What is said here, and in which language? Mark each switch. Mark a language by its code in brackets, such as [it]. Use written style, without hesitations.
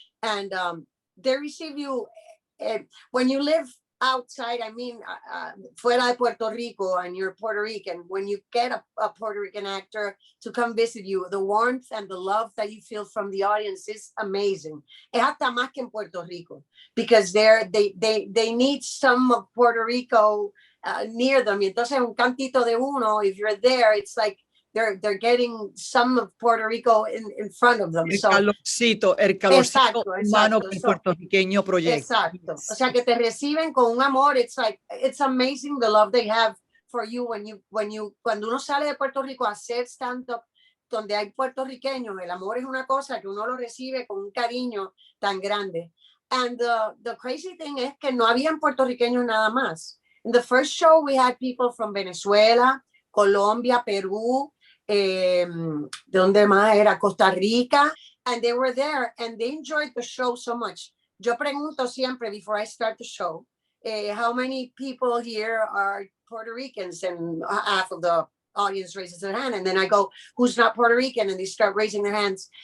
[en] And they receive you when you live outside, I mean, [es] fuera de Puerto Rico, [en] and you're Puerto Rican, when you get a Puerto Rican actor to come visit you, the warmth and the love that you feel from the audience is amazing. [es] Es hasta más que en Puerto Rico, [en] because they need some of Puerto Rico near them. [es] Y entonces un cantito de uno, [en] if you're there, it's like they're getting some of Puerto Rico in front of them. [es] El calorcito humano que el puertorriqueño proyecta. Exacto. O sea, que te reciben con un amor. [en] It's like, it's amazing the love they have for you [es] cuando uno sale de Puerto Rico a hacer stand-up donde hay puertorriqueños. El amor es una cosa que uno lo recibe con un cariño tan grande. [en] And the crazy thing [es] es que no habían puertorriqueños nada más. [en] In the first show, we had people from Venezuela, Colombia, Perú, [es] donde más era Costa Rica, [en] and they were there and they enjoyed the show so much. [es] Yo pregunto siempre [en] before I start the show, how many people here are Puerto Ricans, and half of the audience raises their hand, and then I go, who's not Puerto Rican, and they start raising their hands.